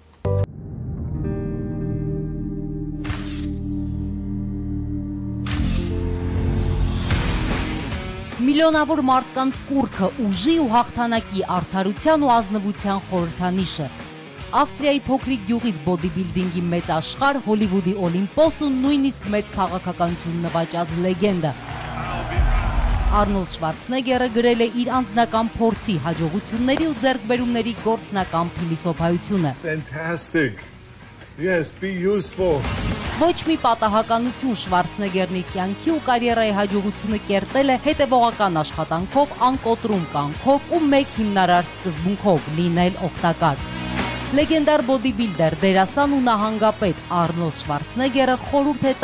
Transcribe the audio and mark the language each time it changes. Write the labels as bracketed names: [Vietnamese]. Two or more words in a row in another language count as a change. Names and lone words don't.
[Armenian] Միլիոնավոր մարդկանց կուռքը ուժի ու հաղթանակի արդարության ու ազնվության խորհրդանիշը։ Ավստրիայի փոքրիկ գյուղից բոդիբիլդինգի մեծ աշխարհ, Հոլիվուդի Օլիմպոս ու նույնիսկ մեծ քաղաքականություն նվաճած լեգենդա։ Արնոլդ Շվարցնեգերը գրել է իր անձնական փորձի, հաջողությունների ու ձեռքբերումների գործնական փիլիսոփայությունը։ [English] Fantastic. Yes, be useful. [Armenian] Ոչ մի պատահականություն Շվարցնեգերն իր կյանքի ու կարիերայի հաջողությունը կերտել է հետևողական աշխատանքով, անկոտրում կյանքով ու մեկ հիմնարար սկզբունքով՝ լինել օգտակար։ Լեգենդար բոդիբիլդեր, դերասան ու նահանգապետ Արնոլդ Շվարցնեգերը խորհուրդ է